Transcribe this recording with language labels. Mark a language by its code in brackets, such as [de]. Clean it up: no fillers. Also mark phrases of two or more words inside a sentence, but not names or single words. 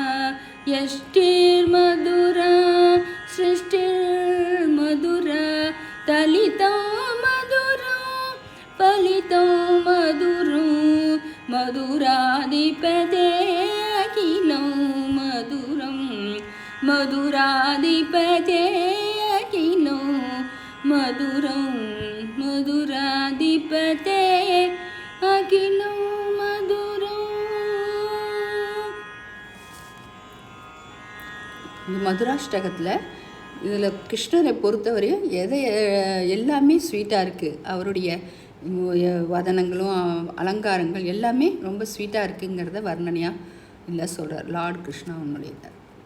[sa] यष्टिर्मधुरा सृष्टिर्मधुरा तलितं मधुरं फलितं मधुरं मधुराधिपते अखिलं मधुरं मधुराधिपते अखिलं मधुरं मधुराधिपते अखिलं मधुरं. [ta] இந்த மதுராஷ்டகத்தில் இதில் கிருஷ்ணரை பொறுத்தவரையும் எல்லாமே ஸ்வீட்டாக இருக்குது. அவருடைய வதனங்களும் அலங்காரங்கள் எல்லாமே ரொம்ப ஸ்வீட்டாக இருக்குங்கிறத வர்ணனையாக இல்லை சொல்கிறார் லார்ட் கிருஷ்ணா அவனுடைய